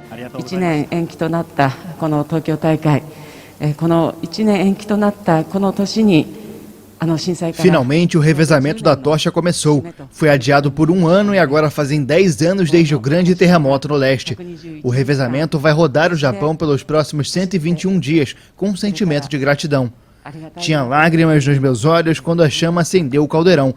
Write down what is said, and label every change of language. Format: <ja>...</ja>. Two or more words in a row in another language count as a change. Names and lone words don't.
<ja>1 年延期となったこの東京大会、この1年延期となったこの年に</ja> <pt>Finalmente, o revezamento da tocha começou. Foi adiado por um ano e agora fazem 10 anos desde o grande terremoto no leste. O revezamento vai rodar o Japão pelos próximos 121 dias, com um sentimento de gratidão. Tinha lágrimas nos meus olhos quando a chama acendeu o caldeirão.</pt>